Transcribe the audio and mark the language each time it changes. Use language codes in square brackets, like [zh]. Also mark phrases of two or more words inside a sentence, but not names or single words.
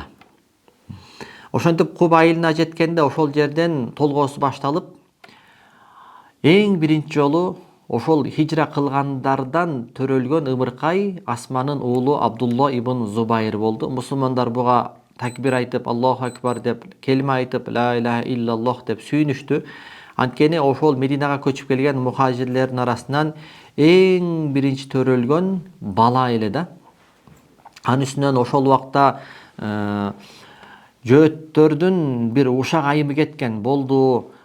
[ky] Ошентип Куба айылына жеткенде ошол жерден толгоосу башталып, эң биринчи жолу ошол хижра кылгандардан төрөлгөн ымыркай Асманын уулу Абдулла ибн Зубайыр болду. Мусулмандар буга такбир айтып, [ar] الله أكبر [ky] деп, келме айтып, [ar] لا إله إلا الله [ky] деп сүйүнүштү. Анткени ошол Мединага көчүп келген мухажирлердин арасынан эң биринчи төрөлгөн бала эле да. Анын үстүнөн ошол убакта жөөттөрдүн бир ушак айымы кеткен болду.